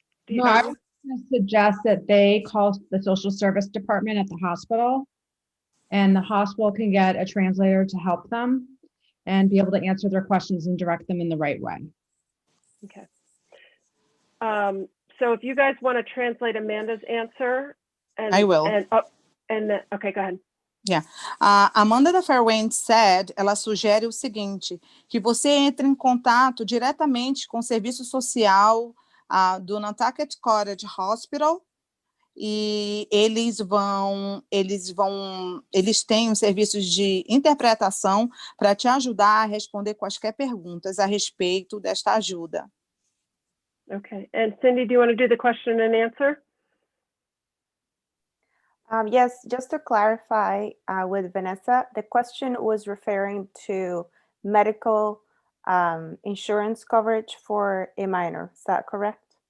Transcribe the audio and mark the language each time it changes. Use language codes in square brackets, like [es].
[en] No, I was going to suggest that they call the social service department at the hospital, and the hospital can get a translator to help them and be able to answer their questions and direct them in the right way. Okay. So if you guys want to translate Amanda's answer, and I will. Okay, go ahead. Yeah. [pt] Amanda da Fairwind said, ela sugere o seguinte, que você entre em contato diretamente com o serviço social do Nantucket Cottage Hospital, e eles têm os serviços de interpretação para te ajudar a responder quaisquer perguntas a respeito desta ajuda. [en] Okay. And Cindy, do you want to do the question and answer? Yes, just to clarify with Vanessa, the question was referring to medical insurance coverage for a minor. Is that correct?